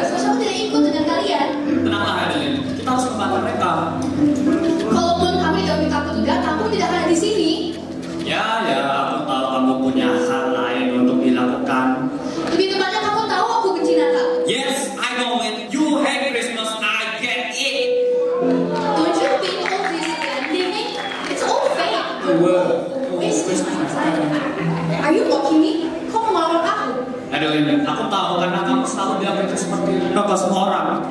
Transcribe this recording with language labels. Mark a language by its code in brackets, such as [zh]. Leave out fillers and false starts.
[id] Seharusnya aku tidak ikut dengan kalian. Kenapa Adeline? Kita harus membantu mereka. Kalaupun kami tidak minta aku juga, kamu tidak ada di sini. Ya, aku tahu kamu punya hal lain untuk dilakukan. Lebih tepatnya kamu tahu aku benci Natal. [en] Yes, I know it. You hate Christmas. I get it. Don't you think all this pandemic, it's all fake? Wasting my time. Are you mocking me? [id] Kau mau melawan aku? Adeline, aku tahu karena kamu selalu bilang itu seperti itu ke semua orang.